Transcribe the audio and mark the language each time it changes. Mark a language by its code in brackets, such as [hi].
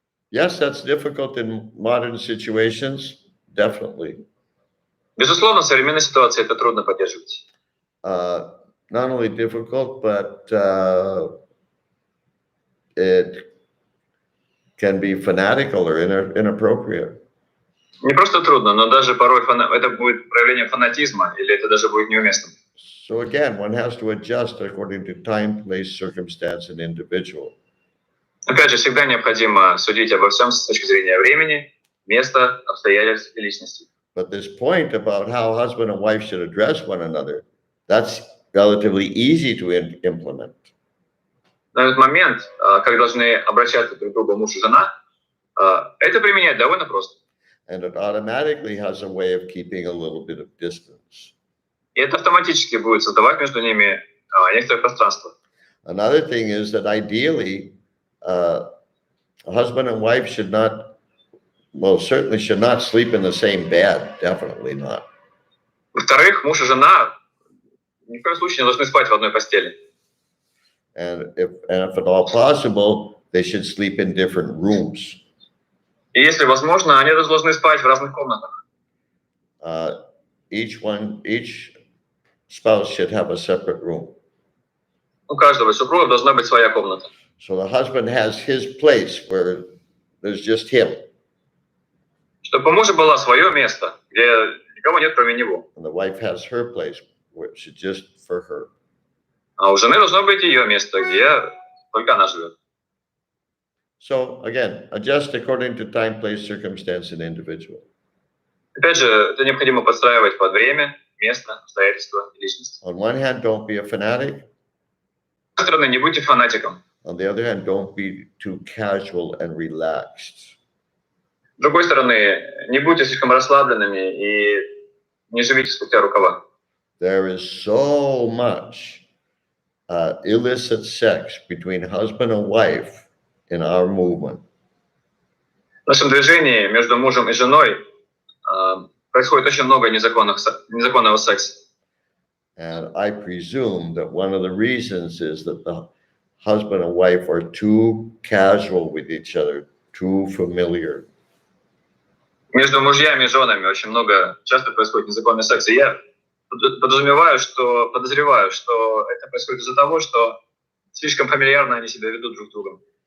[en] Yes, that's difficult in modern situations, definitely. [ru] Безусловно, в современной ситуации это трудно поддерживать. [en] Not only difficult, but it can be fanatical or inappropriate. [ru] Не просто трудно, но даже порой это будет проявление фанатизма, или это даже будет неуместным. [en] So again, one has to adjust according to time, place, circumstance, and individual. [ru] Опять же, всегда необходимо судить обо всем с точки зрения времени, места, обстоятельств и личности. [en] But this point about how husband and wife should address one another, that's relatively easy to implement. [ru] На этот момент, как должны обращаться друг к другу муж и жена, это применять довольно просто. [en] And it automatically has a way of keeping a little bit of distance. [ru] И это автоматически будет создавать между ними некоторое пространство. [en] Another thing is that ideally, a husband and wife should not, well, certainly should not sleep in the same bed. Definitely not. [ru] Во-вторых, муж и жена ни в коем случае не должны спать в одной постели. [en] And if at all possible, they should sleep in different rooms. [ru] И если возможно, они должны спать в разных комнатах. [en] Each spouse should have a separate room. [ru] У каждого супруга должна быть своя комната. [en] So the husband has his place where there's just him. [ru] Чтобы у мужа было свое место, где никого нет, кроме него. [en] And the wife has her place, which is just for her. [ru] А у жены должно быть ее место, где только она живет. [en] So again, adjust according to time, place, circumstance, and individual. [ru] Опять же, это необходимо подстраивать под время, место, обстоятельства и личность. [en] On one hand, don't be a fanatic. [ru] С другой стороны, не будьте фанатиком. [en] On the other hand, don't be too casual and relaxed. [ru] С другой стороны, не будьте слишком расслабленными и не живите спустя рукава. [en] There is so much illicit sex between husband and wife in our movement. [ru] В нашем движении между мужем и женой происходит очень много незаконного секса. [en] And I presume that one of the reasons is that the husband and wife are too casual with each other, too familiar. [ru] Между мужьями и женами очень часто происходит незаконный секс. И я подозреваю, что это происходит из-за того, что слишком фамильярно они себя ведут друг с другом.